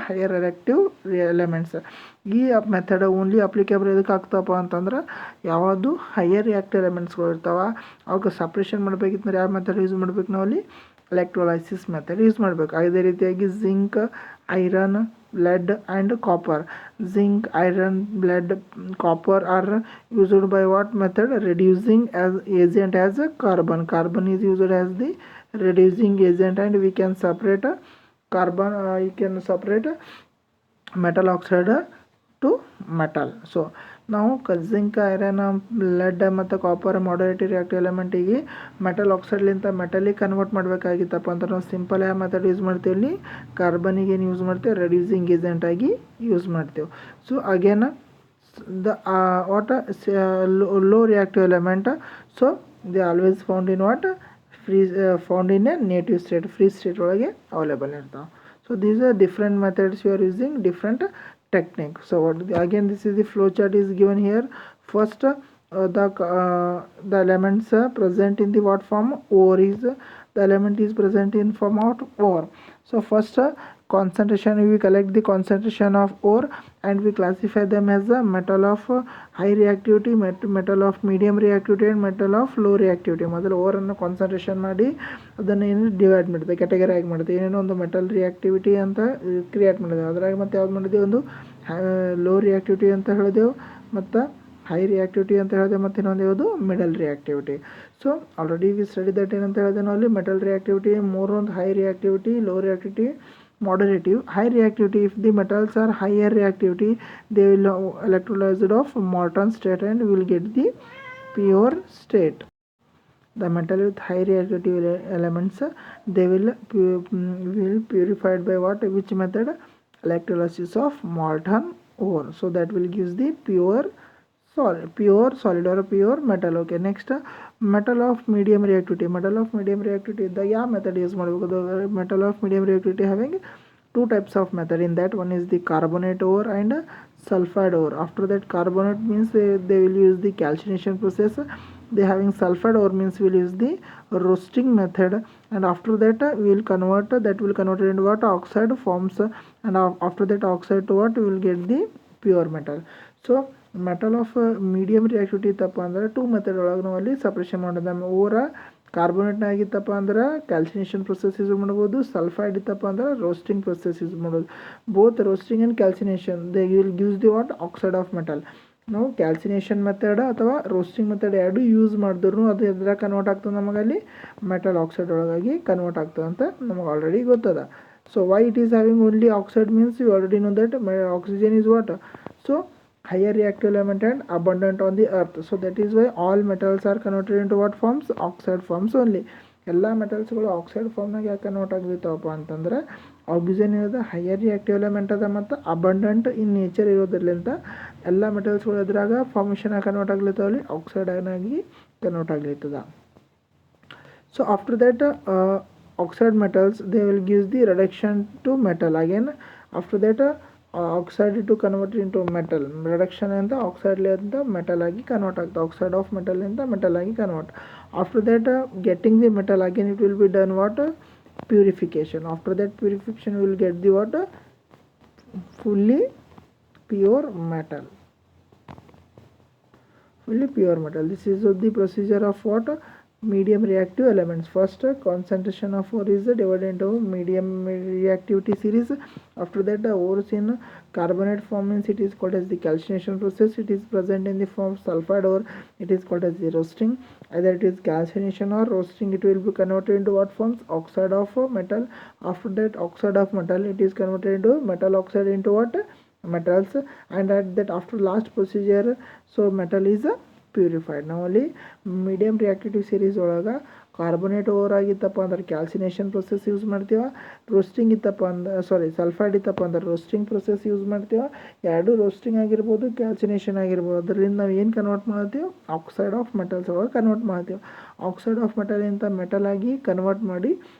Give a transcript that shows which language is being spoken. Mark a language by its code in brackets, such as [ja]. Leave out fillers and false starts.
[en] Higher reactive elements. [kn] ಈ method only applicable ಎದಕ್ಕೆ ಆಗ್ತಪ್ಪ ಅಂತಂದ್ರೆ ಯಾವುದು ಹೈಯರ್ ರಿಯಾಕ್ಟಿವ್ ಎಲಿಮೆಂಟ್ಸ್ಗಳು ಇರ್ತಾವೆ ಅವಕ್ಕೆ ಸಪ್ರೇಷನ್ ಮಾಡಬೇಕಿತ್ತಂದ್ರೆ ಯಾವ ಮೆಥಡ್ ಯೂಸ್ ಮಾಡ್ಬೇಕು ನಾವು ಅಲ್ಲಿ? ಎಲೆಕ್ಟ್ರೋಲೈಸಿಸ್ ಮೆಥಡ್ ಯೂಸ್ ಮಾಡಬೇಕು. ಅದೇ ರೀತಿಯಾಗಿ zinc, iron, [en] lead and copper. Zinc, iron, lead, copper are used by what method? Reducing as agent as carbon. Carbon is used as the reducing agent and we can separate carbon, you can separate metal oxide to metal. [kn] So ನಾವು zinc, iron, LED ಮತ್ತು copper ಮಾಡರೇಟಿ reactive ಎಲಿಮೆಂಟಿಗೆ metal ಆಕ್ಸೈಡ್ಲಿಂತ ಮೆಟಲಿಗೆ convert ಮಾಡಬೇಕಾಗಿತ್ತಪ್ಪ ಅಂತ ನಾವು simple ಯಾವ method use ಮಾಡ್ತೀವಿ ಇಲ್ಲಿ? ಕಾರ್ಬನಿಗೆ ಏನು use ಮಾಡ್ತೀವಿ? Reducing ಏಜೆಂಟಾಗಿ use ಮಾಡ್ತೀವಿ. [en] So again the what low reactive element, so they always found in what? Found in a native state, free state [kn] ಒಳಗೆ ಅವೈಲೇಬಲ್ ಇರ್ತಾವೆ. [en] So these are different methods you are using, different technique. So what again, this is the flow chart is given here. First the elements present in the what form? Ore is the element is present in form of ore. So first concentration, we collect the concentration of ore and we classify them as a metal of high reactivity, metal of medium reactivity and metal of low reactivity. [kn] ಮೊದಲು or ಅನ್ನು concentration ಮಾಡಿ ಅದನ್ನು ಏನು divide ಮಾಡಿದೆ, category ಆಗಿ ಮಾಡಿದೆ. ಏನೇನೋ ಒಂದು ಮೆಟಲ್ ರಿಯಾಕ್ಟಿವಿಟಿ ಅಂತ ಕ್ರಿಯೇಟ್ ಮಾಡಿದೆ. ಅದ್ರಾಗ ಮತ್ತೆ ಯಾವ್ದು ಮಾಡಿದೆವು? ಒಂದು ಲೋ ರಿಯಾಕ್ಟಿವಿಟಿ ಅಂತ ಹೇಳಿದೆವು, ಮತ್ತು ಹೈ ರಿಯಾಕ್ಟಿವಿಟಿ ಅಂತ ಹೇಳಿದೆ, ಮತ್ತು ಇನ್ನೊಂದು ಯಾವುದು? Middle reactivity. [en] so already we study that [kn] ಏನಂತ ಹೇಳಿದೆ ನಾವು ಅಲ್ಲಿ? Metal reactivity ಮೂರೊಂದು high reactivity, low reactivity, moderative. [en] High reactivity, if the metals are higher reactivity, they will electrolyzed of molten state and will get the pure state. The metal with high reactivity elements, they will purified by what? Which method? Electrolysis of molten ore. So that will gives the pure solid or pure metal. Okay, next metal of medium reactivity. Metal of medium reactivity, the yeah method use ಮಾಡಬೇಕು. The metal of medium reactivity having two types of method. In that one is the carbonate ore and sulfide ore. After that carbonate means they will use the calcination process. They having sulfide ore means we will use the roasting method, and after that we will convert, that will convert into what? Oxide forms, and after that oxide to what? We will get the pure metal. [kn] So metal of medium reactivity ಇತ್ತಪ್ಪ ಅಂದ್ರೆ two method ಒಳಗೆ ನಾವು ಅಲ್ಲಿ separation ಮಾಡೋದು. ಓರ ಕಾರ್ಬೋನೇಟ್ನ ಆಗಿತ್ತಪ್ಪ ಅಂದ್ರೆ calcination process use ಮಾಡ್ಬೋದು. Sulphide ಇತ್ತಪ್ಪ ಅಂದ್ರೆ ರೋಸ್ಟಿಂಗ್ ಪ್ರೊಸೆಸ್ ಯೂಸ್ ಮಾಡೋದು. [en] Both roasting and calcination they will gives the what? Oxide of metal. [kn] ನಾವು ಕ್ಯಾಲ್ಸಿನೇಷನ್ ಮೆಥಡ್ ಅಥವಾ ರೋಸ್ಟಿಂಗ್ ಮೆಥಡ್ ಎರಡು ಯೂಸ್ ಮಾಡಿದ್ರು ಅದು ಎದ್ರಾಗ ಕನ್ವರ್ಟ್ ಆಗ್ತದೆ ನಮಗಲ್ಲಿ? ಮೆಟಲ್ ಆಕ್ಸೈಡ್ ಒಳಗಾಗಿ ಕನ್ವರ್ಟ್ ಆಗ್ತದೆ ಅಂತ ನಮಗೆ ಆಲ್ರೆಡಿ ಗೊತ್ತದ. [en] So why it is having only oxide means you already know that oxygen is what? So higher reactive element and abundant on the earth. So that is why all metals are converted into what forms? Oxide forms only. [kn] ಎಲ್ಲ ಮೆಟಲ್ಸ್ಗಳು oxide ಫಾರ್ಮ್ನಾಗ ಯಾಕೆ convert ಆಗಿರ್ತಾವಪ್ಪ ಅಂತಂದ್ರೆ oxygen ಇರೋದು higher reactive element ಅದ ಮತ್ತು abundant in nature ಇರೋದ್ರಲ್ಲಿಂದ ಎಲ್ಲ ಮೆಟಲ್ಸ್ಗಳು ಎದ್ರಾಗ formation ಆಗಿ convert ಆಗ್ಲಿತ್ತಾವಲ್ಲಿ oxide ಆಗಿ convert ಆಗ್ಲಿತ್ತದ. [en] So after that oxide metals they will give the reduction to metal. Again after that oxide to convert into metal, reduction [kn] ಅಂತ oxide ಲಿಂದ metal ಆಗಿ convert ಆಗ್ತದೆ. Oxide of metal ಇಂದ metal ಆಗಿ convert. [en] After that getting the metal again it will be done what? Purification. After that purification will get the what? fully pure metal. This is the procedure of what? Medium reactive elements. First concentration of ore is divided into medium reactivity series. After that the ores in carbonate form means it is called as the calcination process. It is present in the form of sulfide ore, it is called as the roasting. Either it is calcination or roasting, it will be converted into what forms? Oxide of metal. After that oxide of metal, it is converted into metal oxide into what? Metals. And at that after last procedure, so metal is purified. [kn] ನಾವಲ್ಲಿ medium reactivity series ಒಳಗೆ carbonate over ಆಗಿತ್ತಪ್ಪ ಅಂದ್ರೆ calcination process use ಮಾಡ್ತೀವ. Roasting ಇತ್ತಪ್ಪ ಅಂದ್ರೆ sulphide ಇತ್ತಪ್ಪ ಅಂದ್ರೆ roasting process use ಮಾಡ್ತೀವ. ಎರಡು ರೋಸ್ಟಿಂಗ್ ಆಗಿರ್ಬೋದು, ಕ್ಯಾಲ್ಸಿನೇಷನ್ ಆಗಿರ್ಬೋದು. ಅದರಿಂದ ನಾವು ಏನು ಕನ್ವರ್ಟ್ ಮಾಡ್ತೀವಿ? ಆಕ್ಸೈಡ್ ಆಫ್ ಮೆಟಲ್ಸ್ ಒಳಗೆ ಕನ್ವರ್ಟ್ ಮಾಡ್ತೀವಿ. ಆಕ್ಸೈಡ್ ಆಫ್ ಮೆಟಲ್ ಇಂಥ ಮೆಟಲ್ ಆಗಿ ಕನ್ವರ್ಟ್ ಮಾಡಿ